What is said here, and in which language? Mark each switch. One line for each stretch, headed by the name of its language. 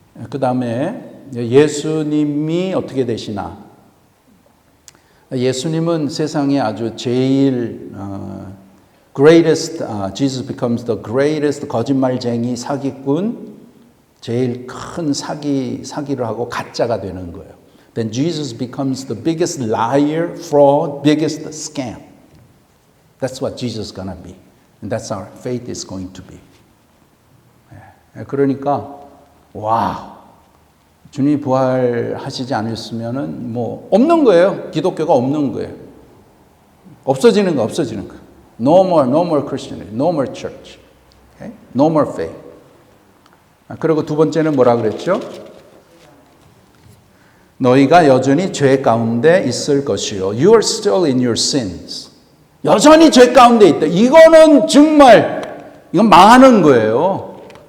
Korean: 그 다음에 예수님이 어떻게 되시나? 예수님은 세상에 아주 제일 greatest,
English: Jesus becomes the greatest
Korean: 거짓말쟁이 사기꾼, 제일 큰 사기를 하고 가짜가 되는 거예요.
English: Then Jesus becomes the biggest liar, fraud, biggest scam. That's what Jesus is gonna be. And that's our faith is going to be.
Korean: 그러니까 와 주님이 부활하시지 않으셨으면은 뭐 없는 거예요. 기독교가 없는 거예요. 없어지는 거.
English: No more Christianity, no more church, okay? No more faith.
Korean: 그리고 두 번째는 뭐라 그랬죠? 너희가 여전히 죄 가운데 있을 것이요.
English: You are still in your sins.
Korean: 여전히 죄 가운데 있다. 이거는 정말 이건 망하는 거예요.